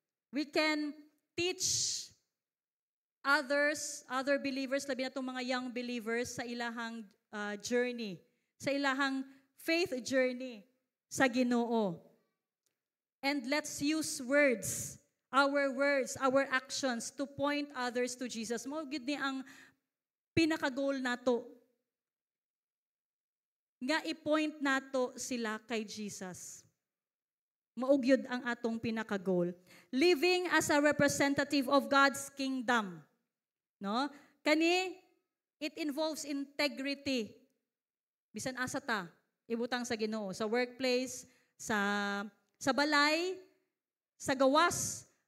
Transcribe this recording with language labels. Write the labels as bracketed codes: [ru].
[en] We can teach others, other believers, [ceb] labi na itong mga young believers sa ilahang journey, sa ilahang faith journey sa Ginoo. [en] And let's use words, our actions to point others to Jesus. [ceb] Mao gid ni ang pinaka-goal nato. Nga i-point nato sila kay Jesus. Maugyod ang atong pinaka-goal. [en] Living as a representative of God's kingdom. No? Kani, it involves integrity. [ceb] Bisan asa ta, ibutang sa Ginoo, sa workplace, sa balay, sa gawas.